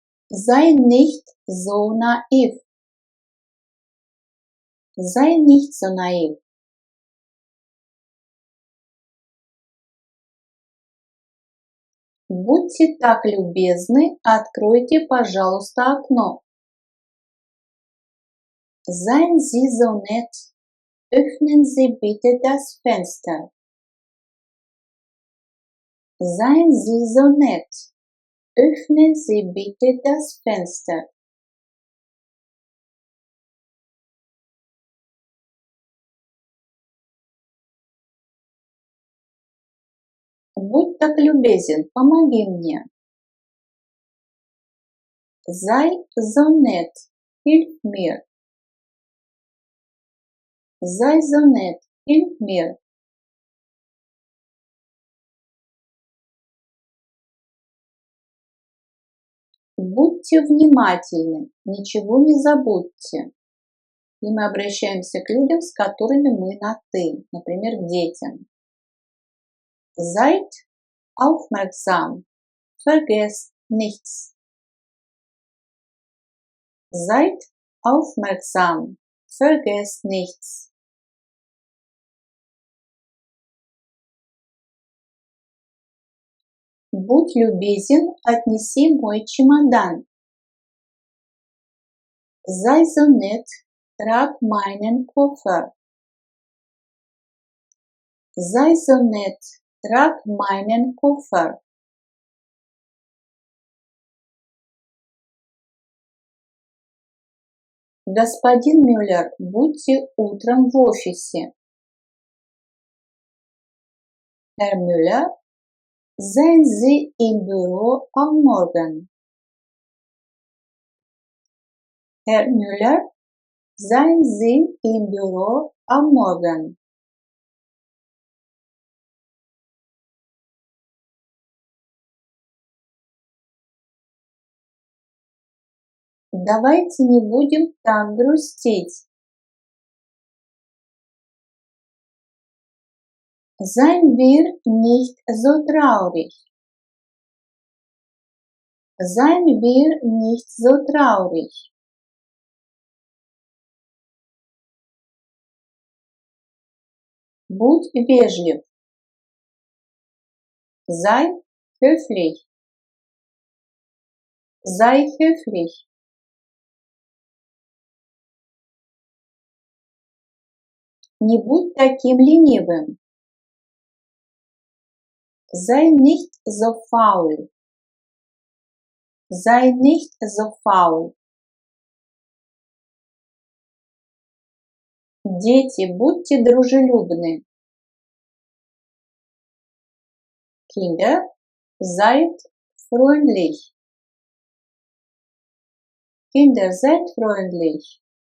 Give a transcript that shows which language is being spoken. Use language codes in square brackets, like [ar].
[de] Sei nicht so naiv. Sei nicht so naiv. [ru] Будьте так любезны, откройте, пожалуйста, окно. [de] Seien Sie so nett, öffnen Sie bitte das Fenster. Seien Sie so nett, öffnen Sie bitte das Fenster. [ru] Будь так любезен, помоги мне. [de] Sei so nett, hilf mir. Sei so nett, hilf mir. [ru] Будьте внимательны, ничего не забудьте. И мы обращаемся к людям, с которыми мы на «ты», например, к детям. [de] Seid aufmerksam, vergesst nichts. Seid aufmerksam, vergesst nichts. [ru] Будь любезен, отнеси мой чемодан. [de] Sei so nett, trag meinen Koffer. Sei so nett, trag meinen Koffer. [ru] Господин Мюллер, будьте утром в офисе. [de] Herr Müller, seien Sie im Büro am Morgen. Herr Müller, seien Sie im Büro am Morgen. [ru] Давайте не будем так грустить. [de] Seien wir nicht so traurig. Seien wir nicht so traurig. [ru] Будь вежлив. [de] Sei höflich. Sei höflich. [ru] Не будь таким ленивым. [de] Sei nicht so faul. Sei nicht so faul. [ru] Дети, будьте дружелюбны. [de] Kinder, seid freundlich. Kinder, seid freundlich.